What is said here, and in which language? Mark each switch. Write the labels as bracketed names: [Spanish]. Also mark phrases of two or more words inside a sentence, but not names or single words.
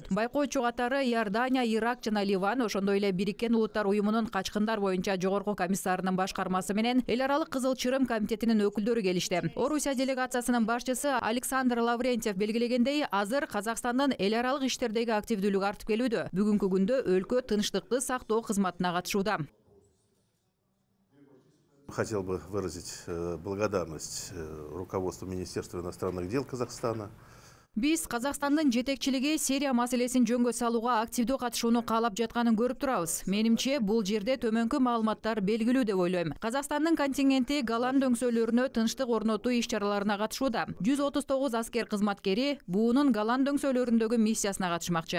[Kyrgyz] Байкоочу катары Иордания, Ирак жана Ливан, ошондой эле Бириккен Улуттар уюмунун качкындар боюнча жогорку комиссарынын башкармасы менен Эл аралык Кызыл Чырым комитетинин өкүлдөрү келишти. Орусия делегациясынын башчысы Александр Лаврентьев белгилегендей, азыр Казакстандын эл аралык иштердеги активдүүлүгү артып келүүдө. Бүгүнкү күндө өлкө тынчтыкты сактоо кызматына катышууда. [Russian] Хотел бы выразить благодарность руководству Министерства иностранных дел Казахстана. [Kyrgyz] Биз Казакстандын жетекчилиги Сирия маселесин жөнгө салууга активдүү катышууну каалап жатканын көрүп турабыз. Менимче, бул жерде төмөнкү маалыматтар белгилүү деп ойлойм. Казакстандын контингенти Голланд өңсөлөрүнө тынчтык орнотуу иш-чараларына катышууда. 139 аскер кызматкери буунун Голланд өңсөлөрүндөгү миссиясына катышмакчы.